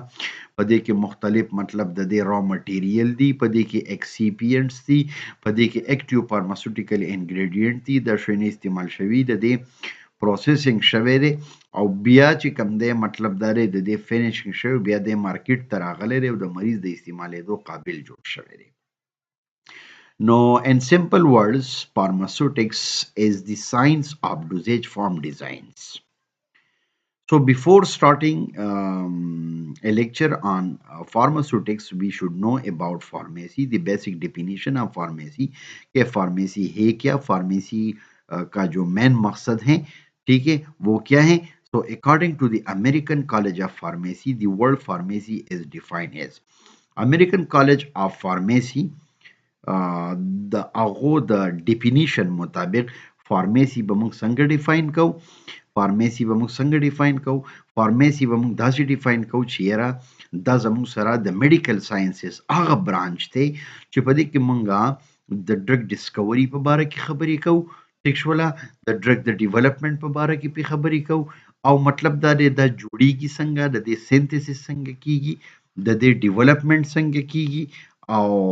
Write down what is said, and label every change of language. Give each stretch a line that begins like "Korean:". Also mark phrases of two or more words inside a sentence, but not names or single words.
Pashto: په دې کې مختلف مطلب د دې
English: raw material
Pashto: دي په دې کې اکسیپینټس دي په دې کې
English: active pharmaceutical ingredient
Pashto: دي دا شیونه استعمال شوي د دې پروسیسینګ شوی دی او بیا چې کوم دی مطلب دا دی د دې فینیشینګ شوی بیا د مارکیټ ته راغلی دی او د مریض د استعمالېدو قابل جوړ شوی دی
English: No, in simple words, pharmaceutics is the science of dosage form designs. So before starting a lecture on pharmaceutics, we should know about pharmacy, the basic definition of pharmacy.
Urdu: کہ فارمیسی ہے کیا فارمیسی کا جو مین مقصد ہے ٹھیک ہے وہ کیا ہے
English: So according to the American College of Pharmacy, the word pharmacy is defined as American College of Pharmacy
Pashto: د هغو د ډیفینیشن مطابق فارمیسی به موږ څنګه ډیفاین کوو فارمیسی به موږ څنګه ډیفاین کوو فارمیسی به موږ داسې ډیفاین کوو چې یاره دا زموږ سره د
English: medical sciences
Pashto: هغه برانچ دی چې په دې کې موږ د
English: drug discovery
Pashto: په باره کې خبرې کوو ټیک شوله د ډرګ د ډیولپمنٹ په باره کې پې خبرې کوو او مطلب دا دی دا جوړیږي څنګه د دې سینتھسس څنګه کیږي د دې ډیولپمنٹ څنګه کیږي او